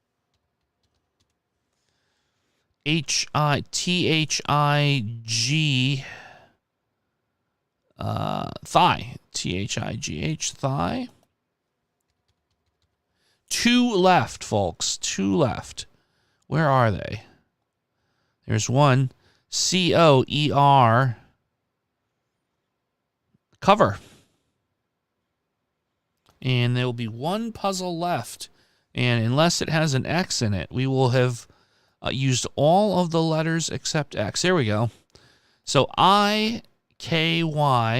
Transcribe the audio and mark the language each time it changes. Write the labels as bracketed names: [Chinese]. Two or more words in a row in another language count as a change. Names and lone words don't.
[English] H-I-T-H-I-G. Thigh. T-H-I-G-H, thigh. 2 left, folks. 2 left. Where are they? There's one. C-O-E-R. Cover. And there will be one puzzle left. And unless it has an X in it, we will have used all of the letters except X. There we go. So I-K-Y.